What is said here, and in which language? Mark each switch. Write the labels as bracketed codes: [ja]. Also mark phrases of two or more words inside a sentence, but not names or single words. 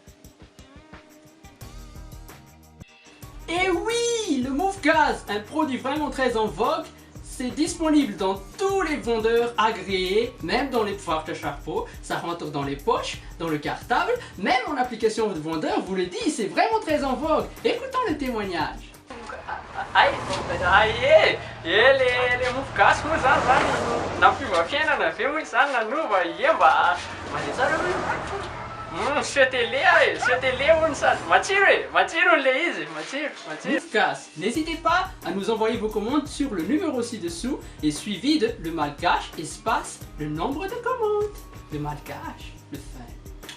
[fr] Et oui, le Mouv'Cassi, un produit vraiment très en vogue, c'est disponible dans tous les vendeurs agréés, même dans les foires de Charpeau, ça rentre dans les poches, dans le cartable, même en application de vendeur, vous le dit, c'est vraiment très en vogue. Écoutons le témoignage. [mg] Ele Mouv'Cassi moa zany nampiova fiainana avy eo zany nanova ie mba mandeha tsara hoe sy télé hono sady matsiro le izy matsiro. Mouv'Cassi, [fr] n'hésitez pas à nous envoyer vos commandes sur le numéro ci-dessous et suivi de le malgache espace le nombre de commandes. Le malgache, le fin.